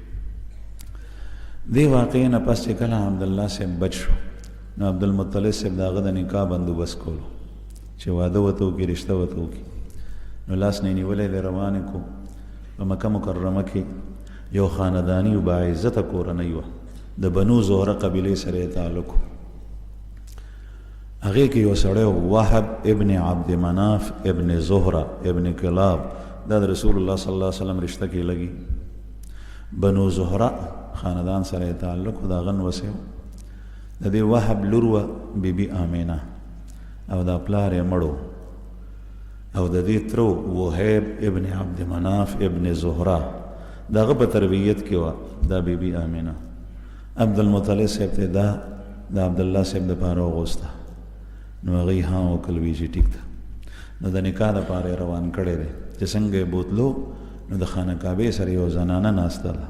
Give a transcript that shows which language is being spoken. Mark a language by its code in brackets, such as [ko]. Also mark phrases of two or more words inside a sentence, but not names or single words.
[ps] دې واقعې نه پس چې کله عبدالله صاحب بچ شو نو عبدالمطلب صاحب د هغه د نکاح بندوبست کولو چې واده ورته وکړي، رشته ورته وکړي. نو لاس نه یې نیولی دی، روان یې کړو. په مکه مکرمه کې یو خانداني و باعزته کورنۍ وه، د بنو زهره قبیلې سره یې تعلق و. هغې کې یو سړی وهب ابن عبد مناف ابن زهره ابن کلاب، دا د رسول الله [ar] صلی الله علیه وسلم [ps] رشته کې لګي. بنو زهره خاندان سره یې تعلق و، د هغه نوسی و. د دې وهب لور وه بیبي آمینه، او دا پلار یې مړ و، او د دې تره وهیب ابن عبد مناف ابن زهره، د هغه په تربیت کې وه دا بیبي آمینه. عبدالمطلب صاحب ته دا د عبدالله صاحب دپاره وغوسته، نو هغوی ها وکړل وی چې ټیک ده. نو د نکاح دپاره یې روان کړی دی چې څنګه یې بوتلو نو د خانه کعبې سره یو زنانه ناسته ده.